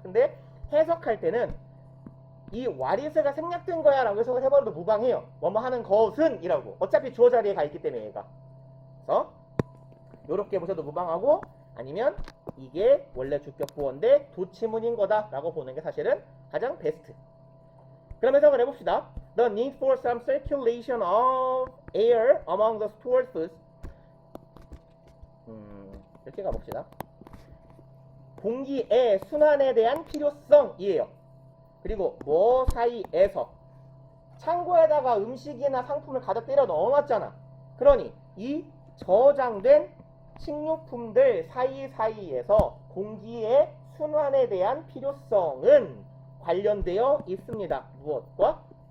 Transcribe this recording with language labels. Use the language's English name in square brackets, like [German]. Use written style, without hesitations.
[Korean] 근데 해석할 때는 이 [English] what is [Korean] 가 생략된 거야 라고 해석을 해버려도 무방해요. 뭐뭐 하는 것은 이라고. 어차피 주어 자리에 가 있기 때문에 얘가. 그래서 요렇게 보셔도 무방하고 아니면 이게 원래 주격 부어인데 도치문인 거다 라고 보는 게 사실은 가장 베스트. 그럼 해석을 해봅시다. [English] The need for some circulation of air among the stored foods. [Korean] 이렇게 가봅시다. 공기의 순환에 대한 필요성이에요. 그리고 뭐 사이에서 창고에다가 음식이나 상품을 가득 때려 넣어놨잖아. 그러니 이 저장된 식료품들 사이사이에서 공기의 순환에 대한 필요성은 관련되어 있습니다. 무엇과?